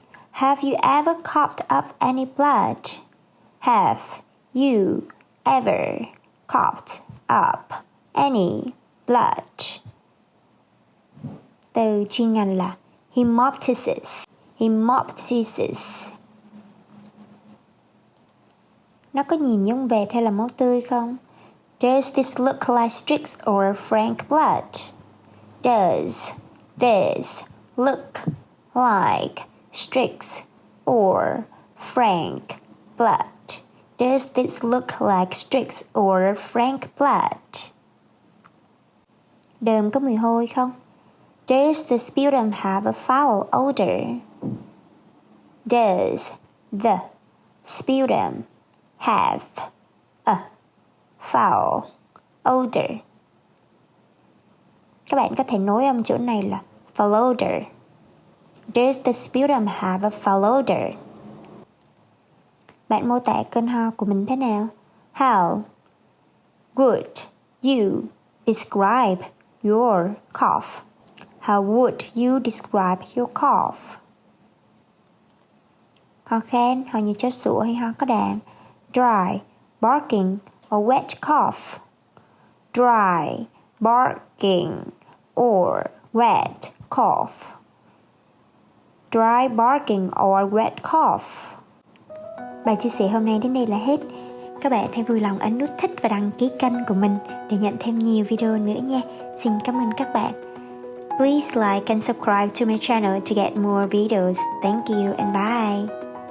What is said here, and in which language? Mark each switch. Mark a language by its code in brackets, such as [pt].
[en] Have you ever coughed up any blood? Have you ever coughed up any blood? [vi] Từ chuyên ngành là hemoptysis. Hemoptysis. Nó có nhìn giống vệt hay là máu tươi không? [en] Does this look like streaks or frank blood? Does this look like streaks or frank blood? Does this look like streaks or frank blood? [vi] Đờm có mùi hôi không? [en] Does the sputum have a foul odor? Does the sputum have a foul odor? [vi] Các bạn có thể nối âm chỗ này là foul odor. [en] Does the sputum have a foul odor? [vi] Bạn mô tả cơn ho của mình thế nào? [en] How would you describe your cough? How would you describe your cough? [vi] Ho khan, ho như chó sủa hay ho có đàm? [en] Dry, barking or wet cough? Dry, barking or wet cough? Dry barking or wet cough? [vi] Bài chia sẻ hôm nay đến đây là hết. Các bạn hãy vui lòng ấn nút thích và đăng ký kênh của mình để nhận thêm nhiều video nữa nha. Xin cảm ơn các bạn. [en] Please like and subscribe to my channel to get more videos. Thank you and bye.